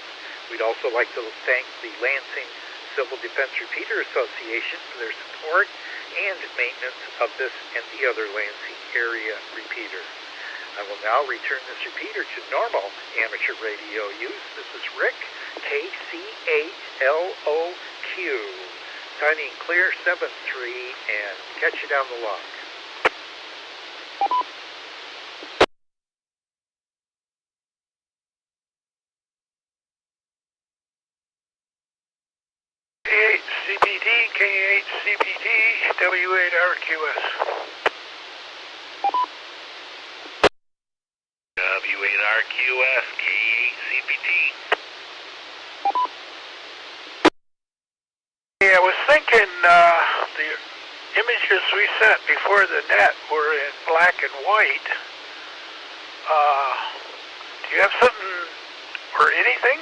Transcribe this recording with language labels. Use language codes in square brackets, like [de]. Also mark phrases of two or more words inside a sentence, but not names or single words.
[en] We'd also like to thank the Lansing Civil Defense Repeater Association for their support and maintenance of this and the other Lansing area repeater. I will now return this repeater to normal amateur radio use. This is Rick, KC8LOQ, signing clear 7-3, and catch you down the log. K8CPT, K8CPT, W8RQS. W8RQS, K8CPT. Yeah, I was thinking the images we sent before the net were in black and white. Do you have something or anything?